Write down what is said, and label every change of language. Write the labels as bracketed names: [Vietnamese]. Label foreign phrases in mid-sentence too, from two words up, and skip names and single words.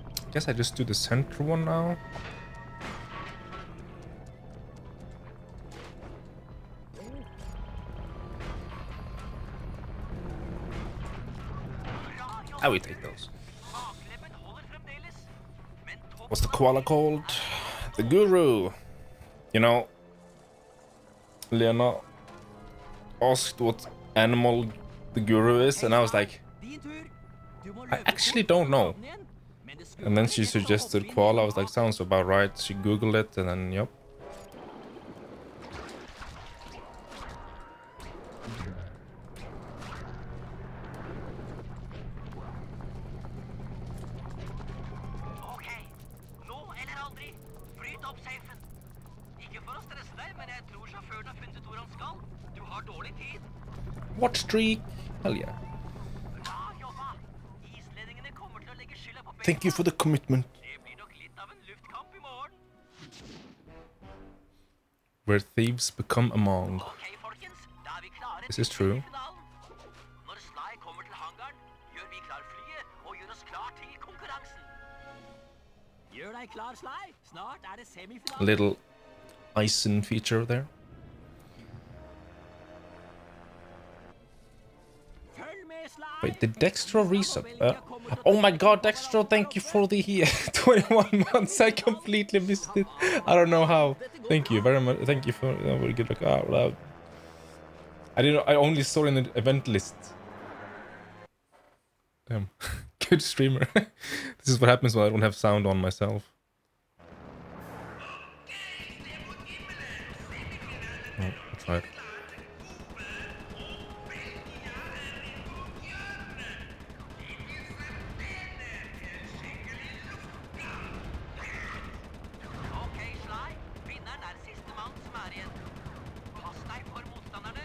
[English] Guess I just do the center one now. I will take those. [Norwegian] Bakleppen holder fremdeles. Men [English] What's the koala called? The guru. You know, Lena asked what animal the guru is, and I was like, [Norwegian] Din tur. Du må [English] I [Norwegian] løpe [English] actually [Norwegian] fort [English] don't [Norwegian] for [English] know. [Norwegian] havnen igjen. Men det skulle [English] And then [Norwegian] være [English] she [Norwegian] lett å hoppe [English] suggested [Norwegian] inn i [English] koala. I was [Norwegian] havet. [English] like, sounds about right. She googled it, and then yep. [Norwegian] Ok, nå eller aldri. Bryt opp safen. Ikke for å stresse deg, men jeg tror sjåføren har funnet ut hvor han skal. Du har dårlig tid. [English] Watch streak. Hell yeah. [Norwegian] Bra jobba. Islendingene kommer til å legge skylda på [English] Thank you for the commitment. [Norwegian] Det blir nok litt av en luftkamp i morgen. [English] Where thieves become a monk. [Norwegian] Ok, folkens. Da er vi klare [English] This [Norwegian] til [English] is true. [Norwegian] semifinalen. Når Sly kommer til hangaren, gjør vi klar flyet og gjør oss klar til konkurransen. Gjør deg klar, Sly. Snart er det [English] A [Norwegian] semifinale. [English] little icing feature there. [Norwegian] Følg med, Sly. [English] Wait, did Dextro resub? Oh my god, Dextro, thank you for the 21 months. I completely missed it. I don't know how. Thank you very much. Thank you for very good luck. Oh, wow. I didn't. I only saw in the event list. Damn, good streamer. This is what happens when I don't have sound on myself. Oh, that's right. Ok, Sly. [Norwegian] Vinneren er siste mann som er igjen. Pass deg for motstanderne.